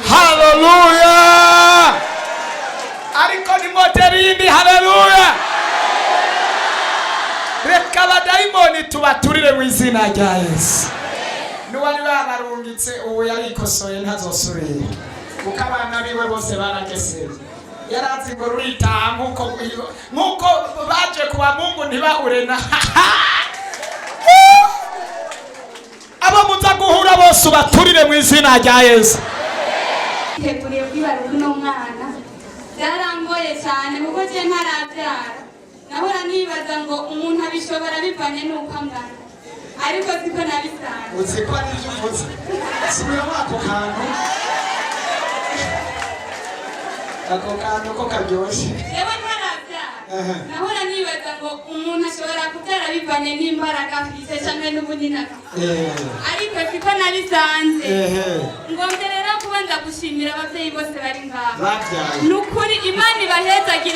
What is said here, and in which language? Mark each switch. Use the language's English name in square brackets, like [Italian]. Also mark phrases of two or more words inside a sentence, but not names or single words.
[Rundi] haleluya ariko ni moterindi haleluya reka abadayimoni tubaturire mu izina rya Yesu n'uwari babarungitse ubu yarikosoye ntazosubira kuko abana biwe bose barageseye yarazi ngo ruritaha nk'uko baje kuba Mungu ntibahure na abo muza guhura bose ubaturire mu izina rya Yesu teguriye kwibaruka uno mwana byarangoye cyane kuko je ntarabyara nahora nibaza ngo umuntu abishobora bivanye n'uko angana ariko siko nabisanze [Kinyarwanda] uzi ko ari byo uvuze subiramo ako kantu ko karyoshye [Rundi] yewe ntarabyara nahora nibaza ngo umuntu ashobora kubyara bivanye n'imbaraga afite cyangwa n'ubunini afite ariko siko nabisanze ngo mberera kubanza gushimira ababyeyi bose bari ngaha nukuri Imana ibahezagire